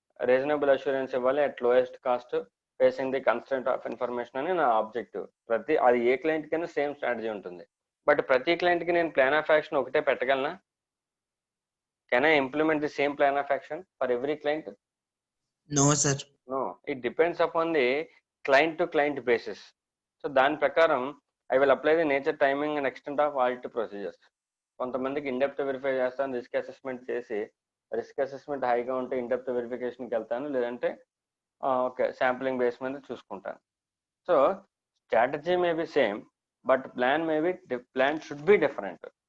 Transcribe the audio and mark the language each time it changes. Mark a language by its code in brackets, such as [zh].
[en] reasonable assurance [te] ఇవ్వాలి [en] at lowest cost, facing the constraint of information [te] అని నా [en] Objective. [te] అది ఏ క్లయింట్ కైనా సేమ్ స్ట్రాటజీ ఉంటుంది. బట్ ప్రతి క్లయింట్కి నేను ప్లాన్ ఆఫ్ యాక్షన్ ఒకటే పెట్టగలనా? [en] Can I implement the same plan of action for every client? No, sir. No, it depends upon the client to client basis. So [te] దాని ప్రకారం [en] I will apply the nature, timing and extent of audit procedures. [te] కొంతమందికి in depth verify చేస్తాను, risk assessment చేసి, risk assessment హైగా ఉంటే in depth వెరిఫికేషన్కి వెళ్తాను, లేదంటే ఓకే శాంప్లింగ్ బేస్ మీద చూసుకుంటాను. [en] So strategy may be same, but plan should be different.